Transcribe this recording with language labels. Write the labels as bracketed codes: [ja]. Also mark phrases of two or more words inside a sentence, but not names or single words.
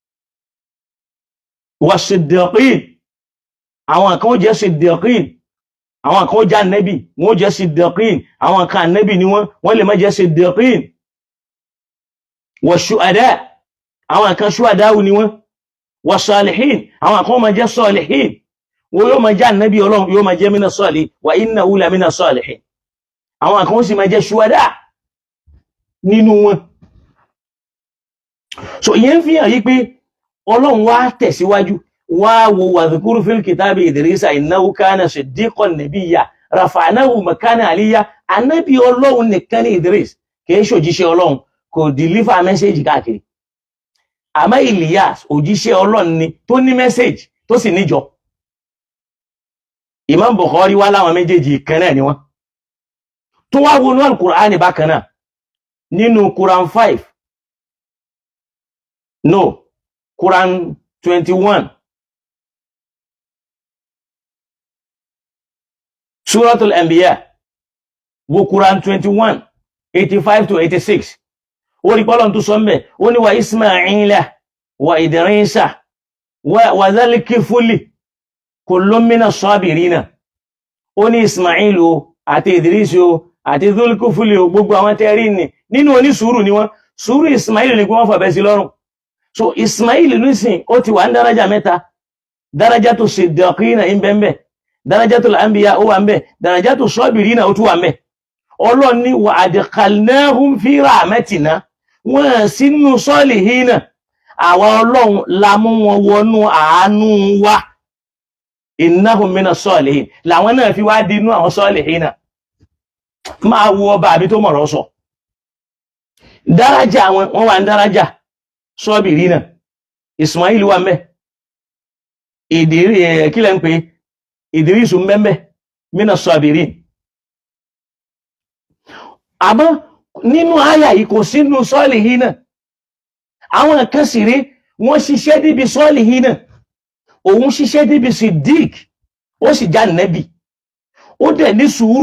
[yo] Was-siddiqin àwọn kan ó jẹ́ siddiqin àwọn kan ó jẹ́ ànábì wọ́n jẹ́ siddiqin àwọn kan ànábì ni wọ́n lè má jẹ́ siddiqin. Wash-shuhada àwọn kan shuhada ni wọ́n. Was-salihin àwọn kan ó má jẹ́ salihin wọ́n yóò má jẹ́ ànábì Ọlọ́run yóò má jẹ́ [ar] من الصالحين وإنه لمن الصالحين [yo] àwọn kan ó sì má jẹ́ shuhada nínú wọn. So ìyẹn fi hàn yí pé Ọlọ́run wá tẹ̀síwájú wá wo [ar] واذكر في الكتاب إدريس إنه كان صديقا نبيا رفعناه مكانا عليا [yo] ànábì Ọlọ́run nìkan ní Idris kìí ṣòjíṣẹ́ Ọlọ́run kò [en] deliver message [yo] káàkiri. Àmọ́ Ilyas òjíṣẹ́ Ọlọ́run ni tó ní message tó sì níjọ. Imam Bukhari wá láwọn méjèèjì kan náà ni wọ́n. Tó wá wọnú Al-Qur'ani bákan náà nínú Quran 5 no Quran 21 Suratul Anbiya wo Quran 21 85 to 86 ó rí pọ́lọ́n tó sọ mẹ́ ó ní [ar] وإسماعيل وإدريس وذا الكفل كل من الصابرين [yo] ó ní Ismail o àti Idris o àti dhul kifli o gbogbo àwọn tẹ́rí ni nínú onísùúrù ni wọ́n sùúrù Ismail ni kí wọ́n fàbẹ́ sí lọ́rùn. So Ismail nísìn ó ti wà ní daraja mẹ́ta, [ar] درجة الصديقين [yo] ń bẹ́ẹ̀, [ar] درجة الأنبياء [yo] ó wà ń bẹ́ẹ̀, [ar] درجة الصابرين [yo] ó tún wà ń bẹ́ẹ̀. Ọlọ́run ní [ar] وأدخلناهم في رحمتنا, [yo] wọ́n sínú salihina, àwa Ọlọ́run la mú wọn wọnú àánú wa, [ar] إنهم من الصالحين, [yo] làwọn náà fi wá dínú àwọn salihina. Máa wo ọba àbí tó mọ̀rọ̀ sọ. Daraja wọ́n wà ń daraja sabirina, Ismail wà ń bẹ́ẹ̀, kílẹ̀ ń pè Idris ń bẹ́ẹ̀ [ar] من الصابرين. [yo] Àmọ́ nínú àyà yìí kò sínú salihina. Àwọn kan sì rí wọ́n ṣiṣẹ́ níbi salihina, òun ṣiṣẹ́ níbi Siddiq, ó sì já nẹ́bì, ó dẹ̀ ní sùúrù.